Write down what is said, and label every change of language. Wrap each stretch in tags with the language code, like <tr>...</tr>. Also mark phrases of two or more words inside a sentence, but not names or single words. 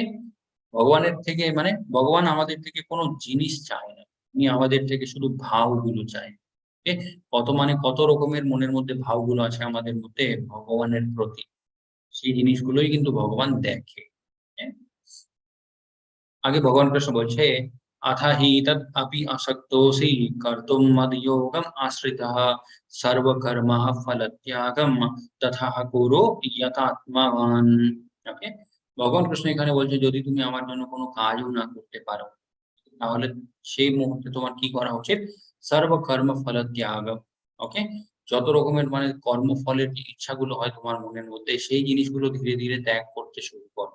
<bn>ভগবানের থেকে ভগবান আমাদের থেকে কোনো জিনিস চায় না, উনি আমাদের থেকে শুধু ভাবগুলো চায়।</bn> <en>Okay?</en> <bn>কত রকমের মনের মধ্যে ভাবগুলো আছে আমাদের মধ্যে ভগবানের প্রতি, সেই জিনিসগুলোই কিন্তু ভগবান দেখে। Okay? আগে ভগবান কৃষ্ণ বলছে</bn> <sa>अथ हि तद् अपि असक्तोऽसि कर्तुं मद्योगम् आश्रितः सर्वकर्मः फलत्यागं तथा कुरु यथात्मवान्।</sa> <bn>ওকে, ভগবান কৃষ্ণ এখানে বলছে যদি তুমি আমার জন্য কোনো কাজও না করতে পারো তাহলে সেই মুহূর্তে তোমার কি করা উচিত? সর্বকর্ম ফল ত্যাগ। ওকে, যত রকমের মানে কর্মফলের যে ইচ্ছাগুলো হয় তোমার মনের মধ্যে সেই জিনিসগুলো ধীরে ধীরে ত্যাগ করতে শুরু করো।</bn>